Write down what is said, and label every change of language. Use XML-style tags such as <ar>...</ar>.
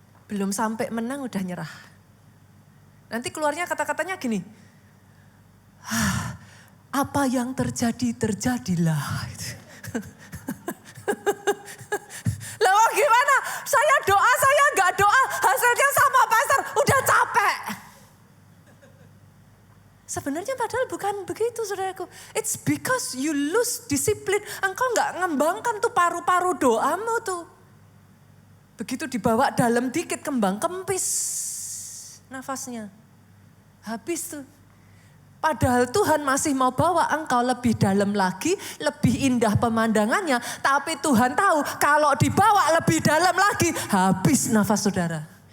<id>Belum sampai menang udah nyerah. Nanti keluarnya kata-katanya gini, apa yang terjadi, terjadilah. Lalu gimana? Saya doa, saya gak doa, hasilnya sama pastor, udah capek. Sebenarnya padahal bukan begitu saudaraku.</id> <en>It's because you lose disiplin.</en> <id>Engkau gak ngembangkan tuh paru-paru doamu tuh. Begitu dibawa dalam dikit kembang kempis nafasnya. Habis tuh. Padahal Tuhan masih mau bawa engkau lebih dalam lagi, lebih indah pemandangannya. Tapi Tuhan tahu kalau dibawa lebih dalam lagi, habis nafas saudara.</id>